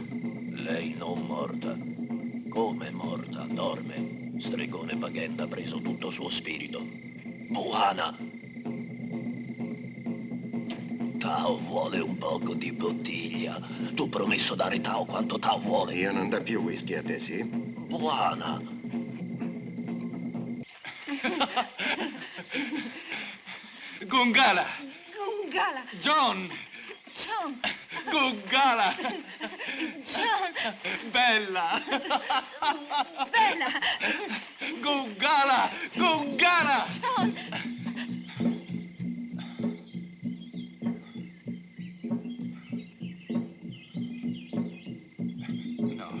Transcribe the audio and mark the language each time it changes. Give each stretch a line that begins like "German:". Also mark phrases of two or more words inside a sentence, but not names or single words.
Italian: Lei non morta. Come morta? Dorme. Stregone Paquenda ha preso tutto suo spirito. Buana! Tao vuole un poco di bottiglia. Tu promesso dare Tao quanto Tao vuole. Io non do più whisky a te, sì? Buana! Gungala! Gungala! John! John! Gungala! John! Bella! Bella! Gungala! Gungala! John! No.